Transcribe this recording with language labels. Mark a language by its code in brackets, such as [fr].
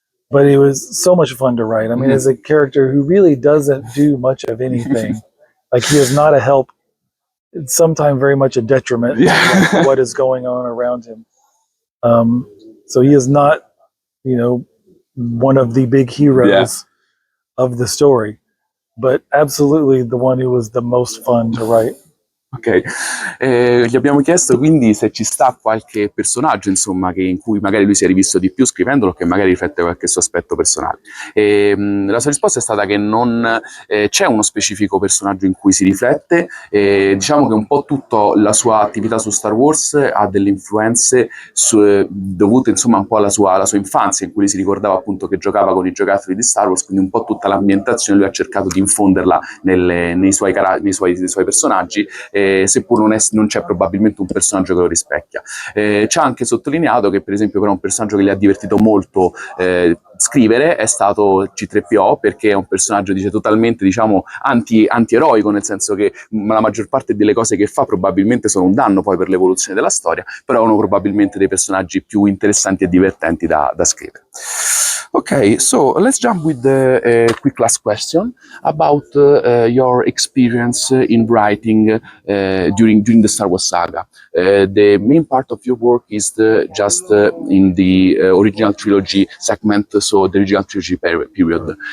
[en] But it was so much fun to write. I mean, as a character who really doesn't do much of anything, like he is not a help, it's sometimes very much a detriment to what is going on around him. So he is not one of the big heroes of the story, but absolutely the one who was the most fun to write. [it] Ok, gli abbiamo chiesto quindi se ci sta qualche personaggio, insomma, in cui magari lui si è rivisto di più scrivendolo, che magari riflette qualche suo aspetto personale. La sua risposta è stata che non c'è uno specifico personaggio in cui si riflette, diciamo che un po' tutta la sua attività su Star Wars ha delle influenze dovute insomma un po' alla sua infanzia, in cui si ricordava appunto che giocava con i giocattoli di Star Wars, quindi un po' tutta l'ambientazione lui ha cercato di infonderla nei suoi personaggi, seppur non c'è probabilmente un personaggio che lo rispecchia. Ci ha anche sottolineato che per esempio però un personaggio che gli ha divertito molto scrivere è stato C3PO, perché è un personaggio totalmente diciamo antieroico, nel senso che la maggior parte delle cose che fa probabilmente sono un danno poi per l'evoluzione della storia, però è uno probabilmente dei personaggi più interessanti e divertenti da scrivere. [en] Okay, so let's jump with the quick last question about your experience in writing during the Star Wars saga. The main part of your work is just in the original trilogy segment, so the original trilogy period.